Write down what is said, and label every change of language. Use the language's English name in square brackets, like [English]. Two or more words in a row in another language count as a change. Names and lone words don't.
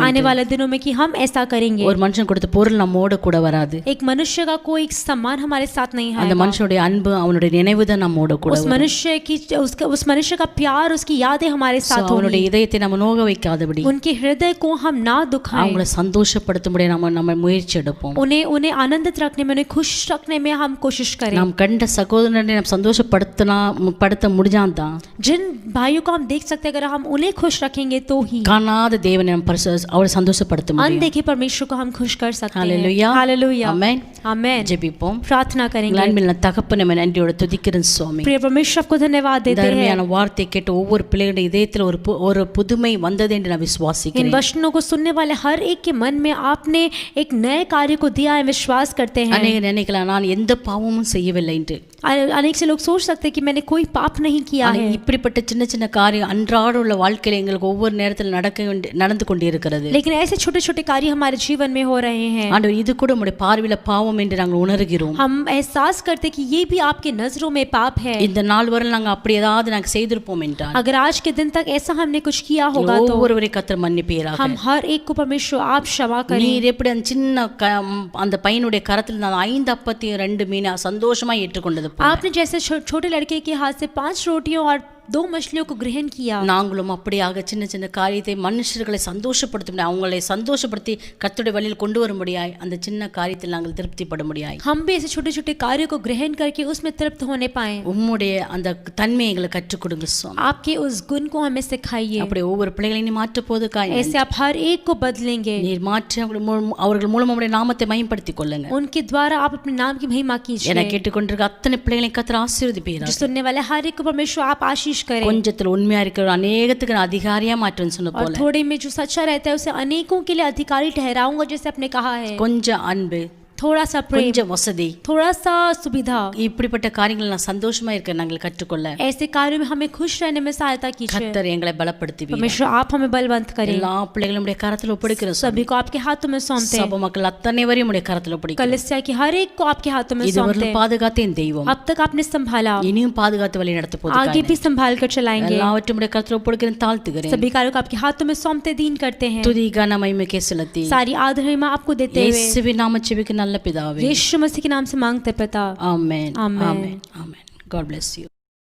[Hindi] आने वाले दिनों में कि हम ऐसा करेंगे। [Tamil] ஒரு மனுஷன் கொடுத்த பொருள் நம்மோட கூட வராது, [Hindi] एक मनुष्य का कोई सामान हमारे साथ नहीं [Tamil] அந்த [Hindi] आएगा। [Tamil] மனுஷனுடைய அன்பு அவனுடைய நினைவுதான் நம்மோட கூட [Hindi] उस मनुष्य का प्यार उसकी यादें हमारे साथ [Tamil] அவனுடைய [Hindi] होंगी। [Tamil] இதயத்தை நம்ம நோக வைக்காதபடி [Hindi] उनके हृदय को हम ना दुखाएं, [Tamil] அவங்களை சந்தோஷப்படுத்தும்படி நம்ம முயற்சி எடுப்போம்। [Hindi] उन्हें आनंदित रखने में उन्हें खुश रखने में हम कोशिश करें। [Tamil] நாம் கண்ட சகோதரனை நம்ம சந்தோஷப்படுத்த முடிஞ்சாதான் [Hindi] जिन भाइयों को हम देख सकते हैं अगर हम उन्हें खुश रखेंगे तो ही [Tamil] காணாத தேவனை நம்ம அவரை சந்தோஷப்படுத்த முடியும்। [Hindi] अनदेखे परमेश्वर को हम खुश कर सकते हैं। हालेलुया, हालेलुया, आमेन। आमेन। [Tamil] ஜெபிப்போம். [Hindi] प्रार्थना करेंगे। [Tamil] அன்பில் தகப்பனே நன்றியோட துதிக்கிறேன் சுவாமி. [Hindi] प्रिय परमेश्वर आपको धन्यवाद देते हैं। [Tamil] தர்மியான வார்த்தை கேட்ட ஒவ்வொரு பிள்ளைகளுடைய இதயத்தில் ஒரு புதுமை வந்தது என்று நான் [Hindi] इन [Tamil] விசுவாசிக்கிறேன். [Hindi] वचनों को सुनने वाले हर एक के मन में आपने एक नए कार्य को दिया है, विश्वास करते हैं। [Tamil] அநேக நினைக்கலாம் நான் எந்த பாவமும் செய்யவில்லை என்று. [Hindi] अनेक से लोग सोच सकते हैं कि मैंने कोई पाप नहीं किया है। [Tamil] இப்படிப்பட்ட சின்ன சின்ன காரியம் அன்றாட உள்ள வாழ்க்கையில எங்களுக்கு ஒவ்வொரு நேரத்தில் நடந்து கொண்டே இருக்கிறது. [Hindi] लेकिन ऐसे छोटे छोटे कार्य हमारे जीवन में हो रहे हैं। [Tamil] ஆண்டவர் இது கூட உம்முடைய பார்வையில பாவம் என்று நாங்கள் உணர்கிறோம். [Hindi] हम एहसास करते कि ये भी आपके नजरों में पाप है। [Tamil] இந்த நாள் வரை நாங்கள் அப்படி ஏதாவது நாங்கள் செய்திருப்போம் என்றால் [Hindi] अगर आज के दिन तक ऐसा हमने कुछ किया होगा तो [Tamil] ஒவ்வொருவரை கர்த்தர் மன்னிப்பீராக. [Hindi] हम हर एक को परमेश्वर आप क्षमा करें। [Tamil] நீர் எப்படி அந்த சின்ன அந்த பையனுடைய கரத்தில் நான் 5 அப்பத்தையும் 2 மீனை சந்தோஷமா ஏற்றுக்கொண்டது போல [Hindi] आपने जैसे छोटे लड़के के हाथ से 5 रोटियों और 2 मछलियों को ग्रहण किया, [Tamil] நாங்களும் அப்படியாக சின்ன சின்ன காரியத்தை மனுஷர்களை சந்தோஷப்படுத்த அவங்களை சந்தோஷப்படுத்தி கர்த்தருடைய வழியில் கொண்டு வரும்படியாய் அந்த சின்ன காரியத்தில் நாங்கள் திருப்திப்பட முடியாய் [Hindi] हम भी ऐसे छोटे छोटे कार्यों को ग्रहण करके उसमें तृप्त होने पाए। [Tamil] உம்முடைய அந்த தன்மையை எங்களுக்கு கற்றுக் கொடுங்க சுவாமி. [Hindi] आपके उस गुण को हमें सिखाइए। [Tamil] அப்படி ஒவ்வொரு பிள்ளைகளையும் நீ மாற்ற போதுக்காய் [Hindi] ऐसे आप हर एक को बदलेंगे। [Tamil] நீர் மாற்றி அவர்கள் மூலம் உம்முடைய நாமத்தை மகிமைப்படுத்திக் கொள்ளுங்க. [Hindi] उनके द्वारा आप अपने नाम की महिमा कीजिए। [Tamil] என்னை கேட்டுக்கொண்டிருக்க அத்தனை பிள்ளைகளையும் கர்த்தர் ஆசீர்வதிப்பீராக. [Hindi] जो सुनने वाले हर एक को परमेश्वर आप आशीष करें। [Tamil] கொஞ்சத்தில் உண்மையா இருக்கிற अनेகத்துக்கு நான் அதிகாரியா மாற்றுன்னு சொன்ன [Hindi] और [Tamil] போல [Hindi] थोड़े में जो सच्चा रहता है उसे अनेकों के लिए अधिकारी ठहराऊंगा, जैसे आपने कहा है। [Tamil] கொஞ்சம் அன்பு, [Hindi] थोड़ा सा प्रेम, [Tamil] கொஞ்சம் वसதி, [Hindi] थोड़ा सा सुविधा, [Tamil] இப்படிப்பட்ட காரியங்களை நான் சந்தோஷமா இருக்க நாங்கள் கற்றுக்கொள்ள [Hindi] ऐसे कार्यों में हमें खुश रहने में सहायता कीजिए। [Tamil] கர்த்தர் எங்களை பலப்படுத்துவீர். [Hindi] परमेश्वर आप हमें बलवंत करें। [Tamil] எல்லா பிள்ளைகளுடைய கரத்தில் ஒப்படைக்கிறோம். [Hindi] सभी को आपके हाथों में सौंपते हैं। [Tamil] சபை மக்கள் அத்தனை வரையும் உடைய கரத்தில் ஒப்படைக்கிறோம். [Hindi] कलीसिया के हर एक को आपके हाथों में सौंपते [Tamil] இதுவரை [Hindi] हैं। [Tamil] பாதுகாத்த என் தெய்வம் [Hindi] अब तक आपने संभाला, [Tamil] இனியும் பாதுகாத்து வழி நடத்த [Hindi] आगे [Tamil] போதும். [Hindi] भी संभाल कर चलाएंगे। [Tamil] எல்லாவற்றையும் உடைய கரத்தில் ஒப்படைக்கிறேன், தாழ்த்துகிறேன். [Hindi] सभी कार्यों को आपके हाथों में सौंपते दीन करते हैं। [Tamil] துதி கன மகிமைக்கே செலுத்தி [Hindi] सारी आदर महिमा आपको देते हुए [Tamil] இயேசுவின் நாமத்தில் ஜெபிக்க நல்ல பிதாவே. [Hindi] यीशु मसीह के नाम से मांगते पिता, [Tamil] ஆமென். [Hindi] आमेन। [Tamil] ஆமென். ஆமென். [English] God bless you.